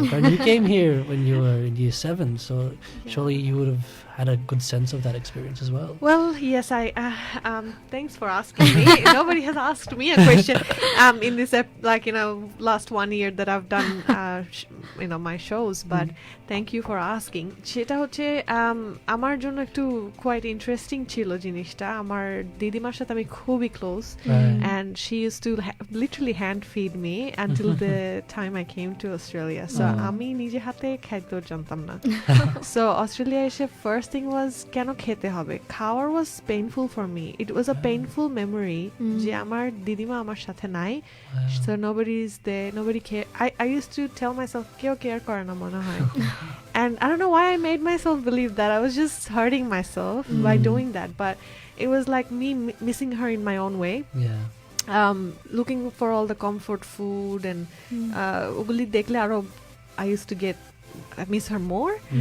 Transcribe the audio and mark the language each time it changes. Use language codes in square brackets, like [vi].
[en] Because you came here when you were in year 7, so surely you would have had a good sense of that experience as well. Well, yes, I thanks for asking me. Nobody has asked me a question in this like, you know, last 1 year that I've done you know, my shows, but thank you for asking. [bn] সেটা হচ্ছে আমার জন্য একটু [en] quite interesting [bn] ছিল জিনিসটা. আমার দিদিমার সাথে আমি খুবই [en] close, and she used to literally hand feed me until the time I came to Australia. [bn] So আমি নিজে হাতে খাইতেও জানতাম না. [en] So Australia এসে first thing was [bn] কেন খেতে হবে, [en] খাওয়ার was painful for me. It was a painful memory [bn] যে আমার দিদিমা আমার সাথে নাই. [en] So nobody is there, nobody care. I used to tell myself [bn] কেউ কেয়ার করে না মনে হয়. [en] And I don't know why I made myself believe that. I was just hurting myself by doing that, but it was like me missing her in my own way. Looking for all the comfort food, and [bn] ওগুলি দেখলে আরো [en] I used to miss her more.